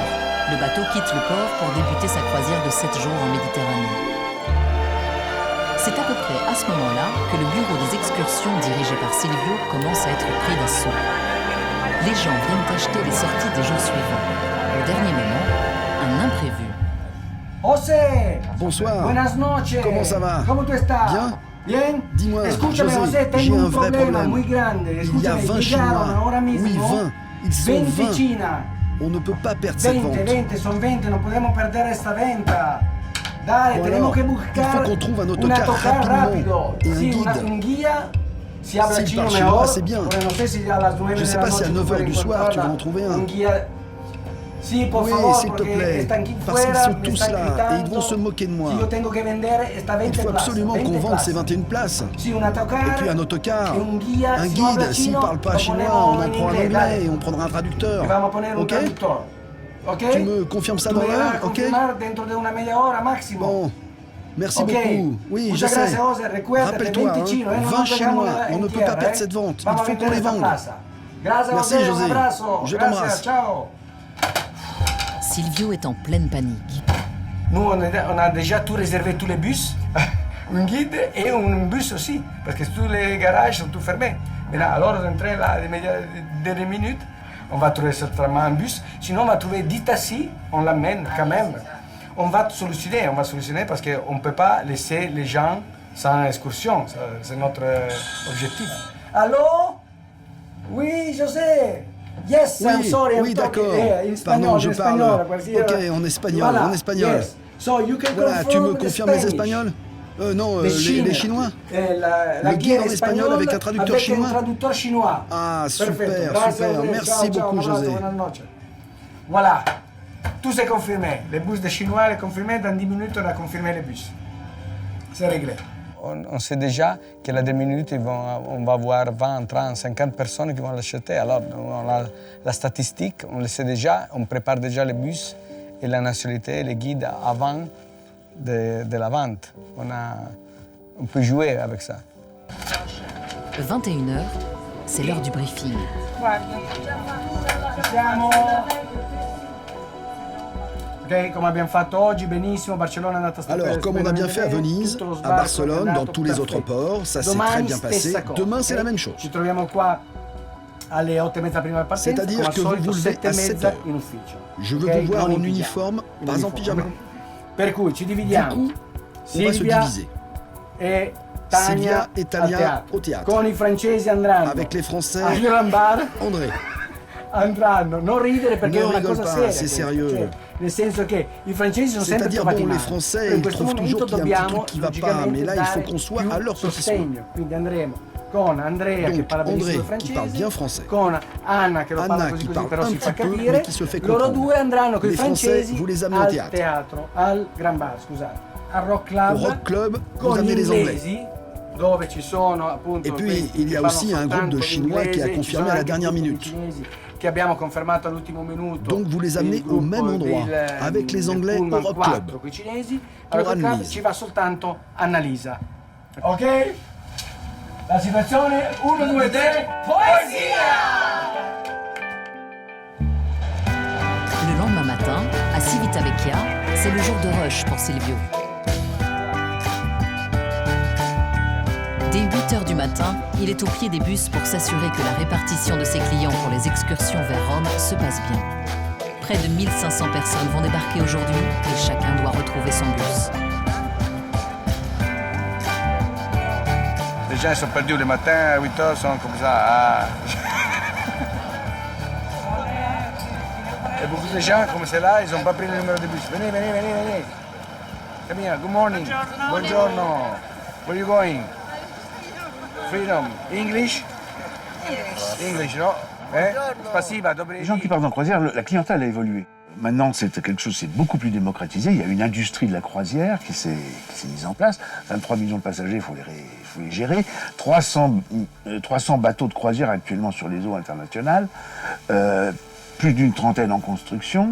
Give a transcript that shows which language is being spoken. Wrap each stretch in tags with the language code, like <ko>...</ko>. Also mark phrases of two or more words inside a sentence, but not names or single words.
<fr>Le bateau quitte le port pour débuter sa croisière de 7 jours en Méditerranée. C'est à peu près à ce moment-là que le bureau des excursions dirigé par Silvio commence à être pris d'assaut. Les gens viennent acheter les sorties des jours suivants. Au dernier moment, un imprévu. José! Bonsoir.</fr> <es>Buenas noches.</es> <fr>Comment ça va?</fr> <es>Comment tu estás? Bien. Bien?</es> <fr>Dis-moi,</fr> <es>Escúchame, José,</es> <fr>José, j'ai</fr> <es>tengo un</es> <fr>un vrai</fr> <es>problema</es> <fr>problème.</fr> <es>muy grande.</es> <fr>Il y a</fr> <es>Escúchame, 20 llegaron</es> <fr>Chinois.</fr> <es>ahora mismo</es> <fr>Oui, 20. Ils sont 20 20.</fr> <es>China.</es> <fr>On ne peut pas perdre cette</fr> <es>20,</es> <fr>vente.</fr> <es>20, son 20, no podemos perder esta venta. Dale,</es> <fr>Bon</fr> <es>tenemos</es> <fr>alors,</fr> <es>que</es> <fr>il</fr> <es>buscar</es> <fr>faut qu'on trouve un un</fr> <es>autocar</es> <fr>autocar rapidement</fr> <es>rápido.</es> <fr>et un</fr> <es>Sí,</es> <fr>guide.</fr> <es>un guía. Si habla</es> <fr>S'il</fr> <es>chino</es> <fr>parle chinois,</fr> <es>mejor,</es> <fr>c'est bien.</fr> <es>porque no sé si a las 9</es> <fr>Je</fr> <es>de</es> <fr>sais</fr> <es>la</es> <fr>pas si à</fr> <es>noche</es> <fr>9 heures du soir, tu vas en trouver un.</fr> <es>guía. Sí, por</es> <fr>Oui,</fr> <es>favor,</es> <fr>s'il te</fr> <es>porque</es> <fr>plaît,</fr> <es>están aquí</es> <fr>parce qu'ils</fr> <es>fuera,</es> <fr>sont</fr> <es>me</es> <fr>tous</fr> <es>están</es> <fr>là</fr> <es>gritando.</es> <fr>et ils vont se moquer de moi.</fr> <es>Si yo tengo que vender esta 20</es> <fr>Il faut</fr> <es>plazas,</es> <fr>absolument</fr> <es>20</es> <fr>qu'on vende</fr> <es>plazas.</es> <fr>ces 21 places.</fr> <es>Si un autocar,</es> <fr>Et puis un autocar,</fr> <es>et un guía,</es> <fr>un</fr> <es>si no habla</es> <fr>guide, s'il</fr> <es>chino,</es> <fr>parle pas</fr> <es>lo</es> <fr>chinois,</fr> <es>ponemos</es> <fr>on en</fr> <es>en</es> <fr>prend un</fr> <es>inglés,</es> <fr>anglais</fr> <es>dale.</es> <fr>et on prendra un traducteur.</fr> <es>Y vamos a poner un</es> <fr>Ok?</fr> <es>traductor. Ok?</es> <fr>Tu me confirmes ça</fr> <es>Tú</es> <fr>dans</fr> <es>me vas a</es> <fr>l'heure, ok?</fr> <es>confirmar dentro de una media hora máximo.</es> <fr>Bon, merci</fr> <es>Ok.</es> <fr>beaucoup. Oui, je</fr> <es>Muchas</es> <fr>sais.</fr> <es>gracias, José. Recuérdate,</es> <fr>Rappelle-toi,</fr> <es>20 chinos, no</es> <fr>20</fr> <es>nos</es> <fr>Chinois,</fr> <es>dejamos</es> <fr>on</fr> <es>en</es> <fr>ne peut</fr> <es>tierra,</es> <fr>pas perdre cette vente. Il</fr> <es>Vamos a</es> <fr>faut qu'on</fr> <es>vender</es> <fr>les</fr> <es>esta</es> <fr>vende.</fr> <es>plaza. Gracias,</es> <fr>Merci,</fr> <es>José.</es> <fr>José.</fr> <es>Un abrazo.</es> <fr>Je</fr> <es>Gracias,</es> <fr>t'embrasse.</fr> <es>ciao.</es> <fr>Silvio est en pleine panique. Nous, on a déjà tout réservé, tous les bus, un guide et un bus aussi, parce que tous les garages sont tout fermés. Mais là, alors, rentrer là, des minutes, on va trouver certainement un bus. Sinon, on va trouver 10 taxis, on l'amène quand même. On va solutionner parce qu'on ne peut pas laisser les gens sans excursion. C'est notre objectif. Allô? Oui, José.</fr> <en>Yes, I'm sorry.</en> <fr>Oui,</fr> <en>I'm</en> <fr>d'accord.</fr> <en>talking,</en> <fr>Pardon, je parle.</fr> <es>cualquiera.</es> <fr>Ok, en espagnol, Voilà, en espagnol.</fr> <en>yes. So you can</en> <fr>Voilà, tu me</fr> <en>confirm the</en> <fr>confirmes les</fr> <en>Spanish.</en> <fr>Espagnols Non, Les les Chinois. La Le guide en espagnol avec un traducteur chinois. un traducteur chinois. Ah, super,</fr> <it>Perfetto.</it> <es>Gracias,</es> <fr>super.</fr> <es>José.</es> <fr>Merci</fr> <es>Ciao,</es> <fr>beaucoup,</fr> <es>ciao, un abrazo, José. buenas noches.</es> <fr>Voilà, tout c'est confirmé. Les bus de chinois est confirmé. Dans 10 minutes, on a confirmé les bus. C'est réglé. On sait déjà que dans 2 minutes, on va avoir 20, 30, 50 personnes qui vont l'acheter. Alors, on a la statistique, on le sait déjà, on prépare déjà les bus et la nationalité, les guides avant de la vente. On peut jouer avec ça. 21 heures, c'est l'heure du briefing.</fr> <it>Siamo. Ok, come abbiamo fatto oggi, benissimo, Barcellona è andata</it> <fr>Alors, comme on a bien fait à Venise, à Barcelone, dans tous les autres ports, ça s'est très bien passé. Demain, c'est la même chose.</fr> <it>Ci troviamo qua alle 8:30 prima del partenza,</it> <fr>C'est-à-dire</fr> <it>come al</it> <fr>que vous</fr> <it>solito,</it> <fr>vous levez à</fr> <it>7:30</it> <fr>7 heures.</fr> <it>in ufficio.</it> <fr>Je veux</fr> <it>Ok,</it> <fr>vous voir</fr> <it>non</it> <fr>en</fr> <it>in pyjama.</it> <fr>uniforme,</fr> <it>In</it> <fr>pas en</fr> <it>uniforme.</it> <fr>pyjama.</fr> <it>Per cui ci</it> <fr>Du</fr> <it>dividiamo.</it> <fr>coup, on va se</fr> <it>Silvia</it> <fr>diviser.</fr> <it>e</it> <fr>Silvia</fr> <it>Tania</it> <fr>e Tania</fr> <it>al teatro.</it> <fr>au théâtre.</fr> <it>Con i francesi andranno</it> <fr>Avec les Français,</fr> <it>al Grand Bar.</it> <fr>André.</fr> <it>Andranno, non ridere perché</it> <fr>Ne</fr> <it>è una</it> <fr>rigole</fr> <it>cosa</it> <fr>pas,</fr> <it>seria.</it> <fr>c'est</fr> <it>questa,</it> <fr>sérieux.</fr> <it>cioè, nel senso che i francesi sono sempre</it> <fr>C'est-à-dire,</fr> <it>trovati</it> <fr>bon, les</fr> <it>male.</it> <fr>Français,</fr> <it>Però in</it> <fr>ils</fr> <it>questo</it> <fr>trouvent</fr> <it>momento</it> <fr>toujours qu'il y a un petit</fr> <it>dobbiamo</it> <fr>truc qui va pas,</fr> <it>logicamente</it> <fr>mais là, il faut</fr> <it>dare</it> <fr>qu'on soit</fr> <it>più</it> <fr>à leur petit soin.</fr> <it>sostegno. Quindi andremo con Andrea</it> <fr>Donc André qui parle bien français,</fr> <it>con Anna che lo parla</it> <fr>Anna</fr> <it>così</it> <fr>qui</fr> <it>così</it> <fr>parle</fr> <it>però</it> <fr>un</fr> <it>si fa</it> <fr>petit peu,</fr> <it>capire,</it> <fr>mais qui se fait</fr> <it>loro</it> <fr>comprendre.</fr> <it>due andranno con i</it> <fr>Les Français,</fr> <it>francesi</it> <fr>vous les amenez au</fr> <it>al</it> <fr>théâtre.</fr> <it>teatro, al Grand Bar, scusate, al Rock</it> <fr>Au</fr> <it>Club,</it> <fr>Rock Club, vous</fr> <it>con gli</it> <fr>amenez les Anglais.</fr> <it>inglesi, dove ci sono appunto</it> <fr>Et puis,</fr> <it>questi</it> <fr>il y a</fr> <it>che</it> <fr>aussi</fr> <it>parlano</it> <fr>un groupe de</fr> <it>soltanto</it> <fr>Chinois qui a</fr> <it>l'inglese, ci</it> <fr>confirmé</fr> <it>sono</it> <fr>à la</fr> <it>anche</it> <fr>dernière</fr> <it>un gruppo</it> <fr>minute.</fr> <it>di cinesi che abbiamo confermato all'ultimo minuto.</it> <fr>Donc vous les amenez</fr> <it>il</it> <fr>au</fr> <it>gruppo</it> <fr>même endroit, avec les</fr> <it>del</it> <fr>Anglais au</fr> <it>Pullman</it> <fr>Rock</fr> <it>4</it> <fr>Club.</fr> <it>con i cinesi,</it> <fr>Pour</fr> <it>al Rock Club</it> <fr>Annelise.</fr> <it>ci va soltanto Annalisa. Ok? La situazione 1, 2, 3, poesia!</it> <fr>Le lendemain matin, à Civitavecchia, c'est le jour de rush pour Silvio. Dès 8h du matin, il est au pied des bus pour s'assurer que la répartition de ses clients pour les excursions vers Rome se passe bien. Près de 1500 personnes vont débarquer aujourd'hui et chacun doit retrouver son bus. Les gens sont perdus le matin, à 8h, sont comme ça. Ah. Et beaucoup de gens comme cela, ils n'ont pas pris le numéro de bus. Venez, venez, venez, venez.</fr> <en>Come here, good morning. Buongiorno. Where are you going? Freedom. English? English, no?</en> <ru>Spasiba,</ru> <fr>Les gens qui partent en croisière, la clientèle a évolué. Maintenant, c'est quelque chose, c'est beaucoup plus démocratisé. Il y a une industrie de la croisière qui s'est mise en place. 23 millions de passagers, il faut les gérer. 300 bateaux de croisière actuellement sur les eaux internationales. Plus d'une trentaine en construction.</fr>